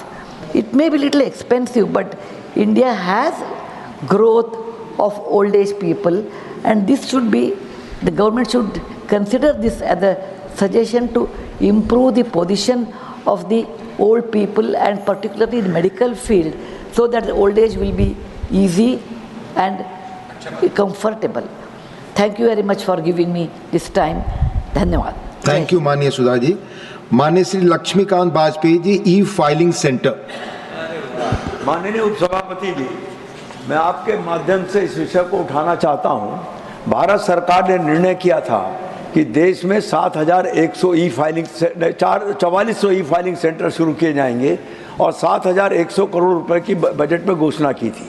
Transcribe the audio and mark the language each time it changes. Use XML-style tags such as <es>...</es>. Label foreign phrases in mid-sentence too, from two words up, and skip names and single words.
<en>It may be a little expensive, but India has growth of old age people, and this should be, the government should consider this as a suggestion to improve the position of the old people, and particularly in the medical field, so that the old age will be easy and comfortable. Thank you very much for giving me this time.</en> <hi>Dhanyawad.</hi> <en>Thank you, Mani Sudha ji. Mani Sri Lakshmikant Bajpayee ji, e-filing center.</en> <hi>माननीय उपसभापति जी, मैं आपके माध्यम से इस विषय को उठाना चाहता हूं। भारत सरकार ने निर्णय किया था कि देश में 7,100 4400</hi> <en>e-filing centre</en> <hi>शुरू किए जाएंगे और 7,100 करोड़ रुपए की बजट में घोषणा की थी।</hi>